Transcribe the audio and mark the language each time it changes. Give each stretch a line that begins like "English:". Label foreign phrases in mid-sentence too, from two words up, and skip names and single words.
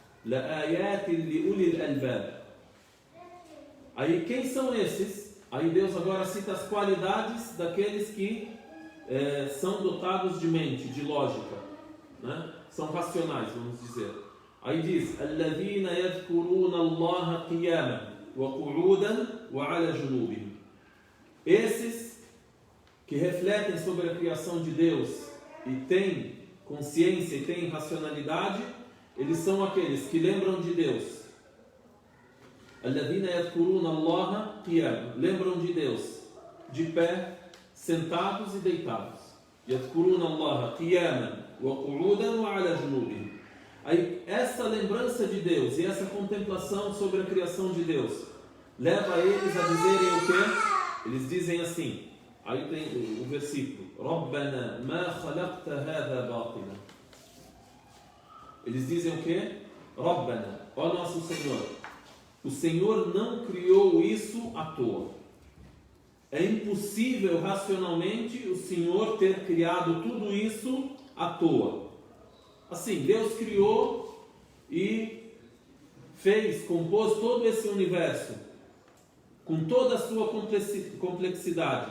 Portuguese: Aí quem são esses? Aí Deus agora cita as qualidades daqueles que são dotados de mente, de lógica, né? São racionais, vamos dizer. Aí diz:
Arabic: الَّذِينَ يَذْكُرُونَ اللَّهَ قِيَامًا وَقُعُودًا وَعَلَى جُنُوبِهِمْ.
Portuguese: Esses que refletem sobre a criação de Deus e têm consciência e têm racionalidade, eles são aqueles que lembram de Deus
Arabic: الذين يذكرون الله قياما.
Portuguese: Lembram de Deus de pé, sentados e deitados.
Arabic: يذكرون الله قياما وقعودا وعلى جنوبهم.
Portuguese: Aí, essa lembrança de Deus e essa contemplação sobre a criação de Deus leva eles a dizerem o quê? Eles dizem assim, aí tem o versículo,
Arabic: رَبَّنَا مَا خَلَقْتَ هَذَا بَاطِلًا.
Portuguese: Eles dizem o quê? رَبَّنَا, ó nosso Senhor, o Senhor não criou isso à toa. É impossível racionalmente o Senhor ter criado tudo isso à toa. Assim, Deus criou e compôs todo esse universo com toda a sua complexidade.